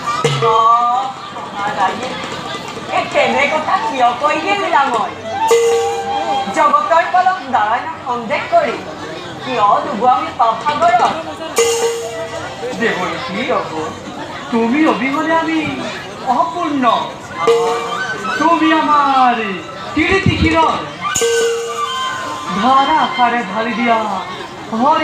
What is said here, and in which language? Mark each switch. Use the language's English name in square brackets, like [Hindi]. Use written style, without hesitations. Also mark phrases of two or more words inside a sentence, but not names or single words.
[Assamese] কেনে কথা কিয় কৈ দিলা মই জগতৰ ফলত নাৰায়ণক সন্দেহ কৰি কিয় দুবু আমি পাপসাগৰত দেৱৰীষি তুমি অবিহনে আমি অপূৰ্ণ তুমি আমার কীর্তি কিরণ ধারা আকারে ঢালি দিয়া হরি